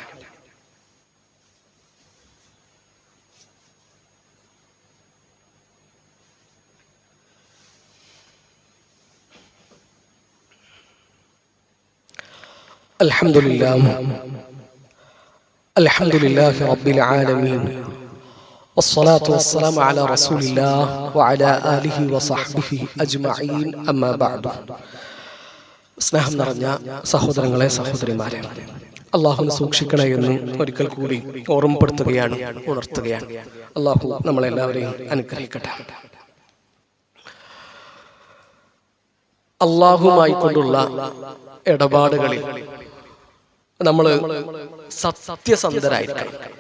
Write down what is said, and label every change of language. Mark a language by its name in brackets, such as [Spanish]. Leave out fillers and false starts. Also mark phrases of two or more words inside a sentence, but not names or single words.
[Arabic] الحمد لله الحمد لله رب العالمين والصلاة والسلام على رسول الله وعلى آله وصحبه أجمعين أما بعد. [Malayalam] സ്നേഹം നിറഞ്ഞ സഹോദരങ്ങളെ സഹോദരിമാരെ, അള്ളാഹുവിനെ സൂക്ഷിക്കണേ എന്ന് ഒരിക്കൽ കൂടി ഓർമ്മപ്പെടുത്തുകയാണ്, ഉണർത്തുകയാണ്. അള്ളാഹു നമ്മളെല്ലാവരെയും അനുഗ്രഹിക്കട്ടെ. അള്ളാഹുമായി കൊണ്ടുള്ള ഇടപാടുകളിൽ നമ്മൾ സത്യസന്ധരായിരിക്കണം.